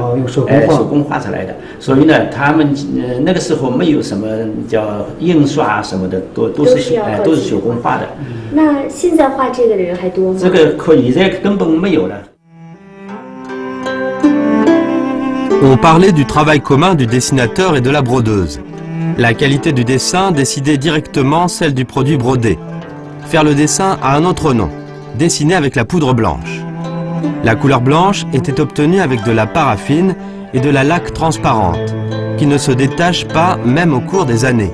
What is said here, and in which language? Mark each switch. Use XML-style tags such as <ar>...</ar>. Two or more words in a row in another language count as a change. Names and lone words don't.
<zh>用手工画，手工画出来的。所以呢，他们那个时候没有什么叫印刷什么的，都是手工画的。那现在画这个的人还多吗？这个现在根本没有了。</zh> <fr>On parlait du travail commun du dessinateur et de la brodeuse. La qualité du dessin décidait directement celle du produit brodé. Faire le dessin a un autre nom, dessiner avec la poudre blanche. La couleur blanche était obtenue avec de la paraffine et de la laque transparente, qui ne se détache pas même au cours des années.</fr>